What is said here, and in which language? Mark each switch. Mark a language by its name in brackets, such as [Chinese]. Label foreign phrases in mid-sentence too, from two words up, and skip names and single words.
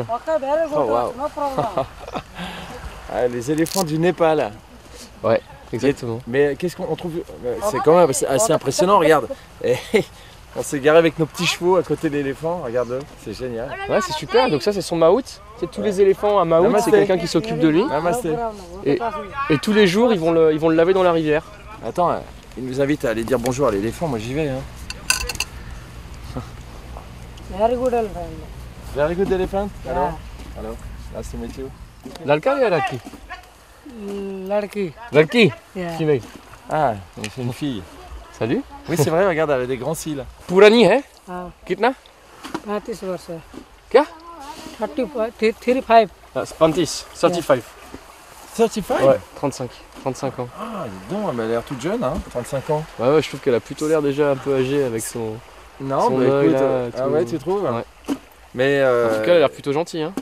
[English] Okay, very good. Oh, wow. No problem. [French] Ah, les éléphants du Népal. Ouais, exactement. Mais qu'est-ce qu'on trouve c'est quand même assez impressionnant, regarde. Et on s'est garé avec nos petits chevaux à côté de l'éléphant, regarde-le, c'est génial. Ouais, c'est super. Donc ça, c'est son maout. C'est tous les éléphants à maout, Namasté. c'est quelqu'un qui s'occupe de lui. Namasté. Et tous les jours, ils vont le laver dans la rivière. Attends, il nous invite à aller dire bonjour à l'éléphant, moi j'y vais. Hein. [English] Very good elephant. Very good elephant. Yeah. Hello. Nice to meet you. [French] Lalka ou Lalki? [Hindi] Ladki. Lalki. [English] Yeah. Female. [French] Ah, c'est une fille. Salut. Oui, c'est vrai, regarde, elle a des grands cils. [Hindi] पुरानी है? Ah, Kitna? 35 वर्ष है. क्या? 35. [French] Ah, Spantis, 35. 35 Ouais, 35 ans. Ah, dis donc, elle a l'air toute jeune, hein, 35 ans. Ouais, je trouve qu'elle a plutôt l'air déjà un peu âgée avec son... Non, Son œil, là, ah tout. ouais, tu trouves Ouais. Mais En tout cas, elle a l'air plutôt gentille. Hein.